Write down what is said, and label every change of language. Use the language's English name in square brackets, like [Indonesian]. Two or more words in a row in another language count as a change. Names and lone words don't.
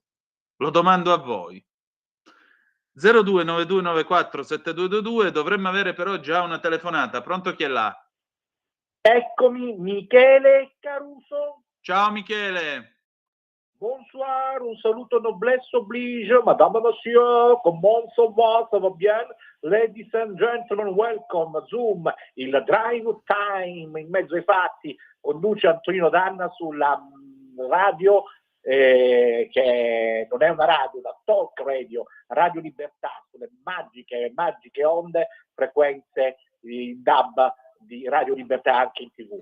[Italian] Lo domando a voi. 0292947222, dovremmo avere però già una telefonata. Pronto, chi è là? Eccomi, Michele Caruso. Ciao Michele. [French] Bonsoir, [Italian] un saluto [French] noblesse oblige, madame, monsieur, comment ça va bien? [English] Ladies and gentlemen, welcome, [Italian] Zoom, il [English] drive time [Italian] in mezzo ai fatti, conduce Antonino Danna sulla radio, che non è una radio, una [English] talk radio, [Italian] Radio Libertà, sulle magiche onde, frequenze in DAB di Radio Libertà anche in TV.